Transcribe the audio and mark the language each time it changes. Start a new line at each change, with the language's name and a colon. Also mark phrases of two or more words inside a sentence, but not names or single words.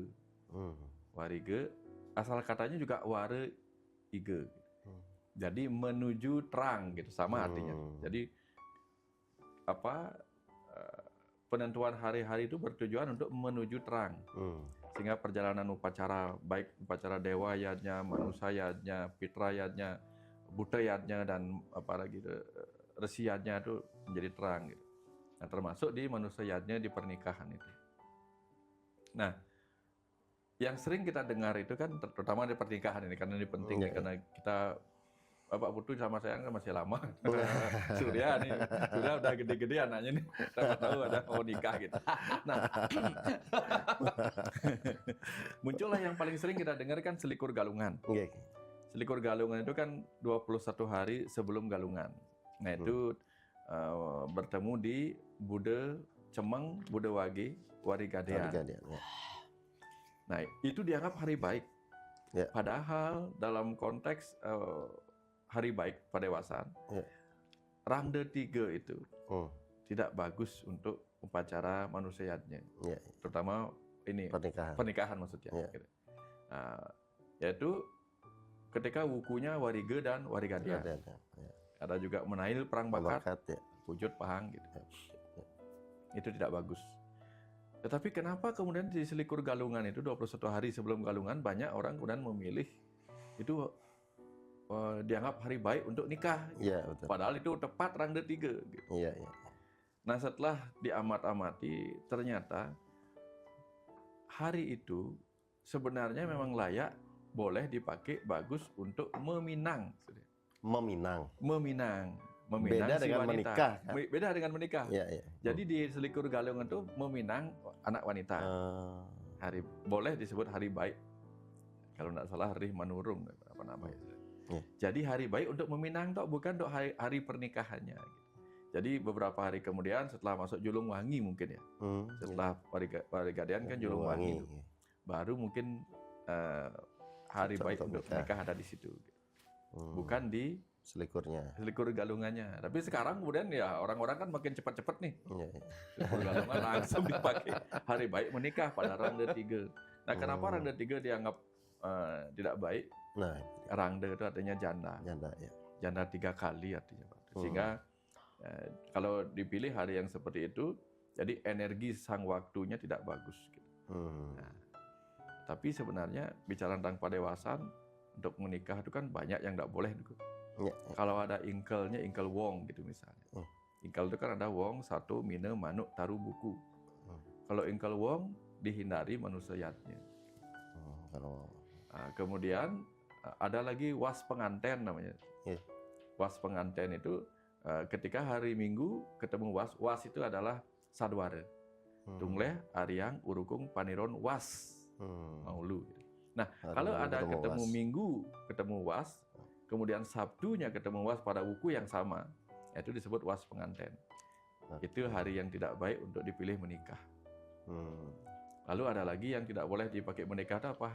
Indonesian: Warige asal katanya juga ware ige. Jadi menuju terang gitu, sama artinya. Jadi penentuan hari-hari itu bertujuan untuk menuju terang. Sehingga perjalanan upacara, baik upacara dewa yadnya, manusia yadnya, pitra yadnya, buta yadnya, dan apalagi resi yadnya itu menjadi terang gitu. Nah, termasuk di manusia yadnya di pernikahan itu. Nah, yang sering kita dengar itu kan terutama di pernikahan ini karena ini penting karena kita Bapak Putu sama saya kan masih lama. Surya udah gede-gede anaknya nih. Kita tahu ada mau nikah gitu. Nah, muncullah yang paling sering kita dengar kan selikur galungan. Selikur galungan itu kan 21 hari sebelum galungan. Nah, itu bertemu di Bude Cemeng, Bude Wage, Warigadean. Nah, itu dianggap hari baik. Padahal dalam konteks hari baik padewasan, Rangda 3 itu tidak bagus untuk upacara manusianya, terutama ini pernikahan maksudnya. Yaitu ketika wukunya Warige dan Warigadean. Ada juga menail perang bakat, wujud pahang gitu. Itu tidak bagus. Tetapi kenapa kemudian di selikur galungan itu 21 hari sebelum galungan banyak orang kemudian memilih itu dianggap hari baik untuk nikah. Betul. Padahal itu tepat Rangda 3 gitu. Nah, setelah diamat-amati ternyata hari itu sebenarnya memang layak boleh dipakai bagus untuk meminang. Beda si dengan wanita. Menikah. Kan? Beda dengan menikah. Jadi di selikur galungan itu meminang anak wanita. Hari boleh disebut hari baik. Kalau tidak salah hari manurung apa namanya. Jadi hari baik untuk meminang toh, bukan untuk hari pernikahannya. Jadi beberapa hari kemudian setelah masuk Julung Wangi mungkin ya. Setelah Warigadean kan Julung Wangi. Baru mungkin hari baik untuk menikah ada di situ. Bukan di selikur galungannya. Tapi sekarang kemudian ya orang-orang kan makin cepat-cepat nih. Selikur galungan langsung dipakai hari baik menikah pada Rangda 3. Nah, kenapa Rangda 3 dianggap tidak baik? Nah, Rangda itu artinya janda. Janda 3 kali artinya. Sehingga kalau dipilih hari yang seperti itu, jadi energi sang waktunya tidak bagus. Gitu. Nah, tapi sebenarnya bicara tentang padewasan untuk menikah itu kan banyak yang tidak boleh. Kalau ada ingkelnya, ingkel wong gitu misalnya. Ingkel itu kan ada wong, satu, mine, manuk, taru, buku. Kalau ingkel wong dihindari manusiatnya. Nah, kemudian ada lagi was penganten namanya. Was penganten itu ketika hari Minggu ketemu was itu adalah sadwara. Tungleh, Aryang, Urukung, Paniron, was. Maulu. Nah, kalau ada ketemu Minggu ketemu was, kemudian Sabtunya ketemu was pada wuku yang sama, itu disebut was penganten. Itu hari yang tidak baik untuk dipilih menikah. Lalu ada lagi yang tidak boleh dipakai menikah, apa?